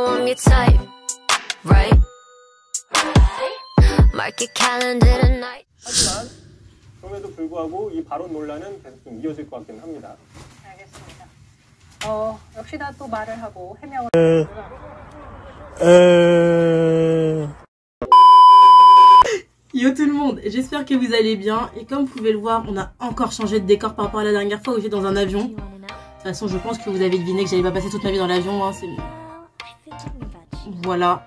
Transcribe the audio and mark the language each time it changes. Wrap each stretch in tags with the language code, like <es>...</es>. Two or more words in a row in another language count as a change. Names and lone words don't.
<en>your type, right? Mark your calendar tonight.</en> <ko>하지만 그럼에도 불구하고 이 발언 논란은 계속 좀 이어질 것 같긴 합니다. 알겠습니다. 역시나 또 말을 하고 해명을.</ko> <fr>Yo tout le monde, j'espère que vous allez bien et comme vous pouvez le voir, on a encore changé de décor par rapport à la dernière fois où j'étais dans un avion. De toute façon, je pense que vous avez deviné que j'allais pas passer toute ma vie dans l'avion, hein, voilà.</fr>